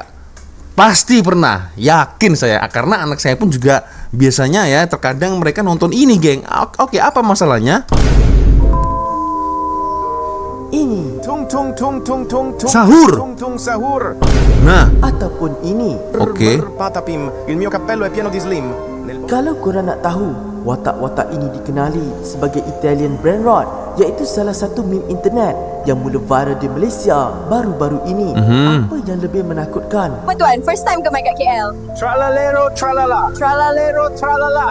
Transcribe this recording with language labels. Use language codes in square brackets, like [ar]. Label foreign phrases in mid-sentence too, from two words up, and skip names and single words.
[ms] Pasti pernah, yakin saya. Karena anak saya pun juga biasanya ya terkadang mereka nonton ini, geng. Oke, apa masalahnya? Ini sahur. Nah, ataupun ini. Oke. [it] Patapim, il mio cappello è pieno di slim. [ms] Kalau korang nak tahu, watak-watak ini dikenali sebagai [en] Italian Brain Rot, [ms] iaitu salah satu meme internet yang mula viral di Malaysia baru-baru ini. Apa yang lebih menakutkan? Apa tuan? [en] First time [ms] ke main kat KL? Tralalero tralala.